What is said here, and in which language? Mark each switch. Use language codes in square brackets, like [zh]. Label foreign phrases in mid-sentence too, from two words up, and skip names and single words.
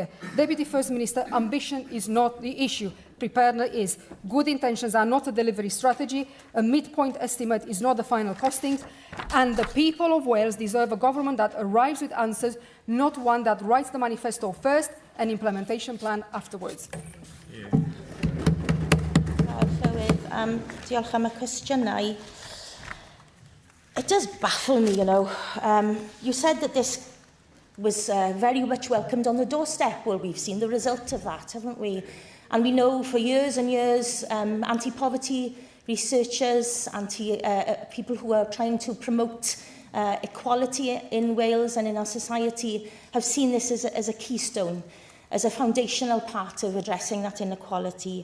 [en] Deputy First Minister, ambition is not the issue. Preparedness is. Good intentions are not a delivery strategy. A midpoint estimate is not the final costings. And the people of Wales deserve a government that arrives with answers, not one that writes the manifesto first and implementation plan afterwards. [cy] Diolch am y cwestiynau. [en] It does baffle me, you know. You said that this was very much welcomed on the doorstep. Well, we've seen the result of that, haven't we? And we know for years and years, anti-poverty researchers, people who are trying to promote equality in Wales and in our society have seen this as a keystone, as a foundational part of addressing that inequality.